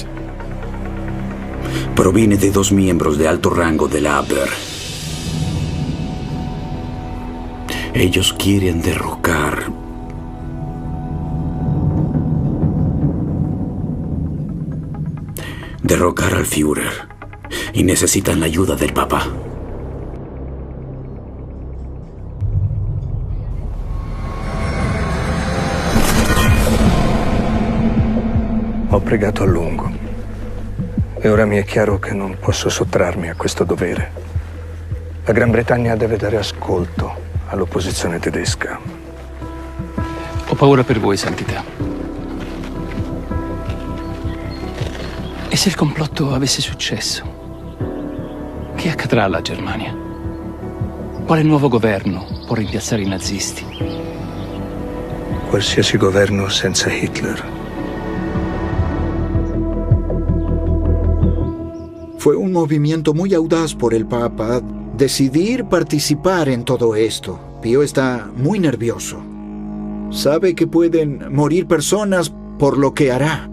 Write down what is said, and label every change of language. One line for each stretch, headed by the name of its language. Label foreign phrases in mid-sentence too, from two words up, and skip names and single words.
Spanish: Proviene de 2 miembros de alto rango de la Abwehr. Ellos quieren derrocar al Führer y necesitan la ayuda del Papa.
Italian: Ho pregato a lungo e ora mi è chiaro che non posso sottrarmi a questo dovere. La Gran Bretagna deve dare ascolto all'opposizione tedesca. Ho paura per voi, Santità. E se il complotto avesse successo? Che accadrà alla Germania? Quale nuovo governo può rimpiazzare i nazisti? Qualsiasi governo senza Hitler.
Spanish: Fue un movimiento muy audaz por el Papa decidir participar en todo esto. Pío está muy nervioso. Sabe que pueden morir personas por lo que hará.